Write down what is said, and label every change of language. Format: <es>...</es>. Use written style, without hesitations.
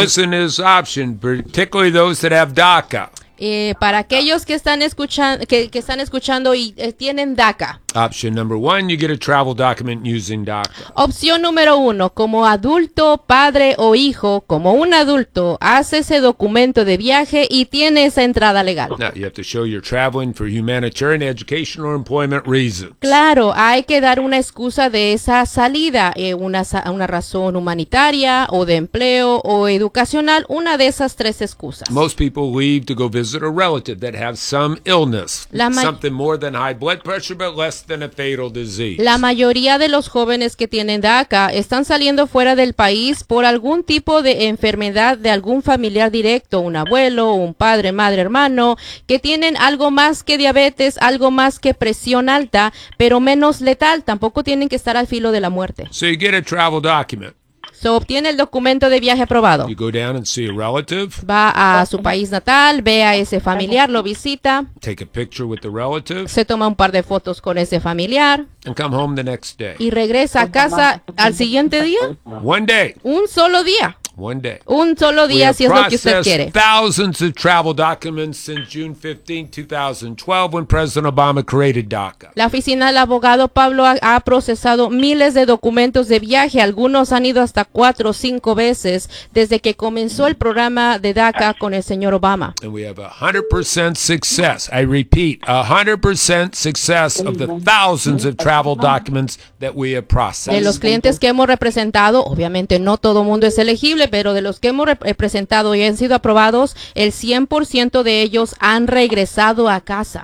<en>Listen to his option, particularly those that have DACA.</en> <es>Para aquellos que están escuchando que están escuchando y tienen DACA.</es> <en>Option number one, you get a travel document using DACA.</en> <es>Opción número uno, como adulto, padre o hijo, como un adulto, hace ese documento de viaje y tiene esa entrada legal.</es> <en>Now, you have to show you're traveling for humanitarian, educational, or employment reasons.</en> <es>Claro, hay que dar una excusa de esa salida, una razón humanitaria o de empleo o educacional, una de esas tres excusas.</es> <en>Most people leave to go visit a relative that has some illness, something more than high blood pressure, but less than a fatal disease.</en> <es>La mayoría de los jóvenes que tienen DACA están saliendo fuera del país por algún tipo de enfermedad de algún familiar directo, un abuelo, un padre, madre, hermano, que tienen algo más que diabetes, algo más que presión alta, pero menos letal. Tampoco tienen que estar al filo de la muerte.</es> <en>So you get a travel document.</en> <es>So, obtiene el documento de viaje aprobado.</es> <en>You go down and see a relative.</en> <es>Va a su país natal, ve a ese familiar, lo visita.</es> <en>Take a picture with the relative.</en> <es>Se toma un par de fotos con ese familiar.</es> <en>And come home the next day.</en> <es>Y regresa a casa al siguiente día.</es> <en>One day.</en> <es>Un solo día.</es> <en>One day.</en> <es>Un solo día, si es lo que usted quiere.</es> <en>Thousands of travel documents since June 15, 2012, when President Obama created DACA.</en> <es>La oficina del abogado Pablo ha procesado miles de documentos de viaje. Algunos han ido hasta 4 o 5 veces desde que comenzó el programa de DACA con el señor Obama.</es> <en>And we have 100% success. I repeat, 100% success of the thousands of travel documents that we have processed.</en> <es>De los clientes que hemos representado, obviamente no todo mundo es elegible, pero de los que hemos presentado y han sido aprobados, el 100% de ellos han regresado a casa.</es>